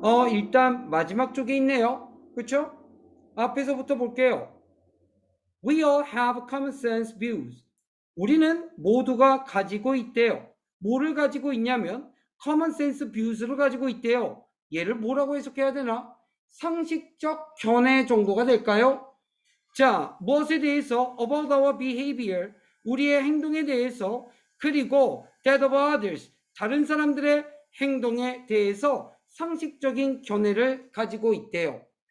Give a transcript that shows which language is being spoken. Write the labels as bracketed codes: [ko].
[ko] 일단 마지막 쪽에 있네요. 그렇죠? 앞에서부터 볼게요. [en] We all have common sense views. [ko] 우리는 모두가 가지고 있대요. 뭐를 가지고 있냐면 common sense views를 가지고 있대요. 얘를 뭐라고 해석해야 되나? 상식적 견해 정도가 될까요? 자, 무엇에 대해서 [en] about our behavior, [ko] 우리의 행동에 대해서, 그리고 [en] that of others, [ko] 다른 사람들의 행동에 대해서 상식적인 견해를 가지고 있대요.